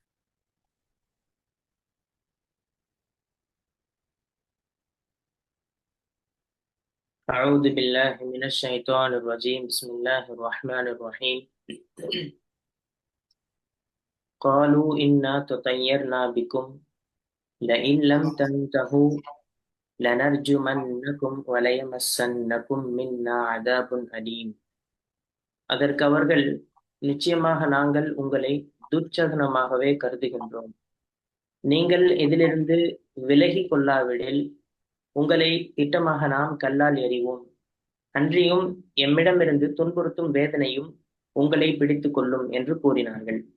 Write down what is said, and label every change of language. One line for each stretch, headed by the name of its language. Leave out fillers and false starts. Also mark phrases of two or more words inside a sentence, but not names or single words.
Arabic: أعوذ بالله من الشيطان الرجيم بسم الله الرحمن الرحيم قالوا إنا تطيرنا بكم لئن لم تنتهوا لنرجمنكم وليمسنكم منا عذاب أليم.
Tamil: அதற்கு அவர்கள், நிச்சயமாக நாங்கள் உங்களை துர்ச்சகனமாகவே கருதுகின்றோம். நீங்கள் இதிலிருந்து விலகிக் கொள்ளாவிடில் உங்களை திட்டமாக நாம் கல்லால் எறிவோம். அன்றியும் எம்மிடமிருந்து துன்புறுத்தும் வேதனையும் உங்களை பிடித்துக் கொள்ளும் என்று கூறினார்கள்.